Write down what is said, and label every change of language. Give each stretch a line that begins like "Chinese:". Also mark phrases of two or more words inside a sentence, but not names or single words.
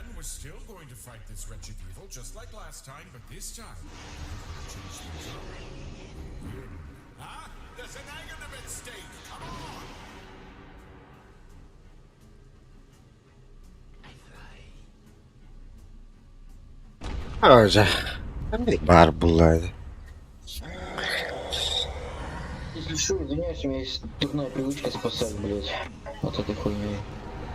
English: We're still going to fight this wretched evil just like last time, but this time change things up. Huh? There's an Aghanim at stake. Come on!
Turkish: Hoca. Ne var bunlarda?
Russian: Если что, извиняюсь, у меня есть дурная привычка спасать, блядь, от этой хуйни.